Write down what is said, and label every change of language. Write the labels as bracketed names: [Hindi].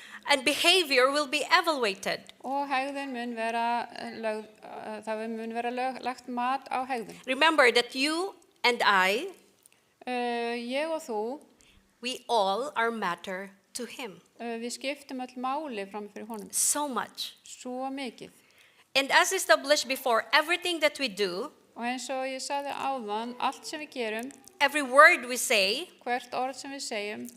[English] and behavior will be evaluated. [Icelandic] og hegðun mun vera lagt mat á hegðun. [English] Remember that you and I, [Icelandic] Ég og þú, [English] we all are matter to him. [Icelandic] Við skiptum öll máli fram fyrir honum. [English] So much. [Icelandic] Svo mikið. [English] And as established before, everything that we do, [Icelandic] Og eins og ég sagði áðan, allt sem við gerum, [English] every word we say, [Icelandic] hvert orð sem við segjum